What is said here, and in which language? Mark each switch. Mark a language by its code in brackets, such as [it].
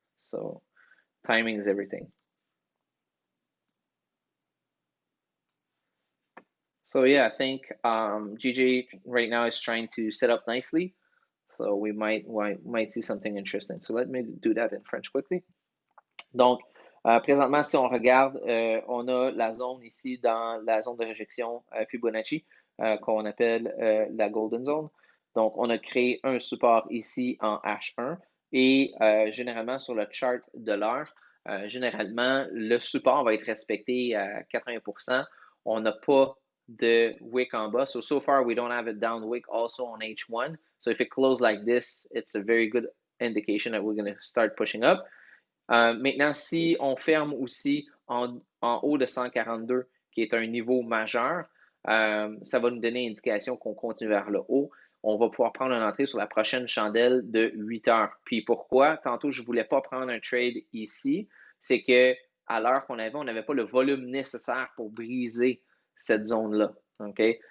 [en] So timing is everything. So yeah, I think GG right now is trying to set up nicely. So we might see something interesting. So let me do that in French quickly. [fr] Donc, présentement, si on regarde, on a la zone ici dans la zone de réjection Fibonacci, qu'on appelle la Golden Zone. Donc, on a créé un support ici en H1 et généralement sur le chart de l'heure, généralement, le support va être respecté à 80%. On n'a pas de wick en bas. [en] So far, we don't have a down wick also on H1. So if it closes like this, it's a very good indication that we're going to start pushing up. [fr] Maintenant, si on ferme aussi en haut de 142, qui est un niveau majeur, ça va nous donner une indication qu'on continue vers le haut. On va pouvoir prendre une entrée sur la prochaine chandelle de 8 heures. Puis pourquoi? Tantôt, je ne voulais pas prendre un trade ici. C'est que à l'heure qu'on avait, on n'avait pas le volume nécessaire pour briser cette zone-là. Okay?